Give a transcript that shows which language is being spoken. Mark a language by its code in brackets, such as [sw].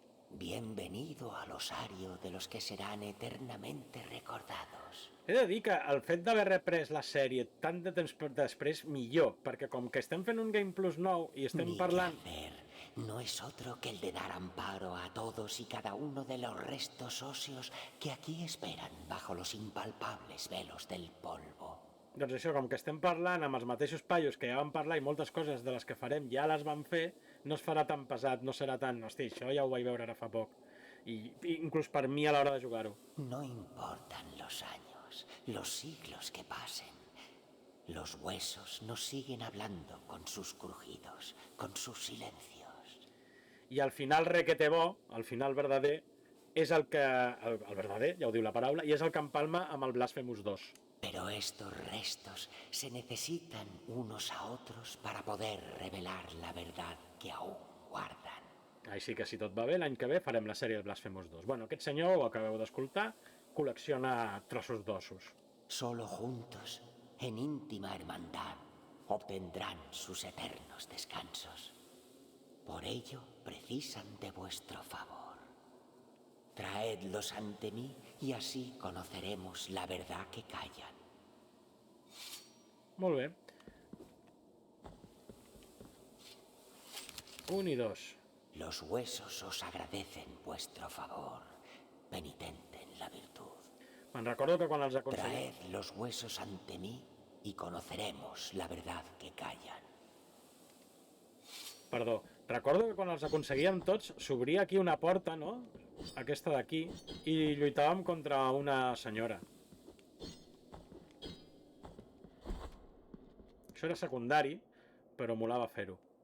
[es] Bienvenido al osario de los que serán eternamente recordados. [ca] He de dir que el fet d'haver reprès la sèrie tant de temps després, millor, perquè com que estem fent un Game Plus nou i estem parlant... [es] Mi quehacer no es otro que el de dar amparo a todos y cada uno de los restos óseos que aquí esperan bajo los impalpables velos del polvo. [ca] Doncs això, com que estem parlant amb els mateixos paios que ja vam parlar i moltes coses de les que farem ja les vam fer, no es farà tan pesat, no serà tan... Hosti, això ja ho vaig veure ara fa poc. I inclús per mi a l'hora de jugar-ho. [es] No importan los años, los siglos que pasen. Los huesos nos siguen hablando con sus crujidos, con sus silencios. [ca] I al final requete bo, al final verdader, és el que... El verdader, ja ho diu la paraula, i és el que empalma amb el Blasphemous 2. [es] Pero estos restos se necesitan unos a otros para poder revelar la verdad que aún guardan. [ca] Així que si tot va bé, l'any que ve farem la sèrie del Blasphemous 2. Bueno, aquest senyor, ho acabeu d'escoltar, col·lecciona trossos d'ossos. [es] Solo juntos, en íntima hermandad, obtendrán sus eternos descansos. Por ello, precisan de vuestro favor. Traedlos ante mí y así conoceremos la verdad que callan. [ca] Molt bé. 1 i 2. [es] Los huesos os agradecen vuestro favor, penitente en la virtud. [ca] Me'n recordo que quan els aconseguim... [es] Traed los huesos ante mí y conoceremos la verdad que callan. [ca] Perdó, recordo que quan els aconseguíem tots s'obria aquí una porta, no? Aquesta d'aquí, i lluitàvem contra una senyora. Això era secundari, però molava fer-ho.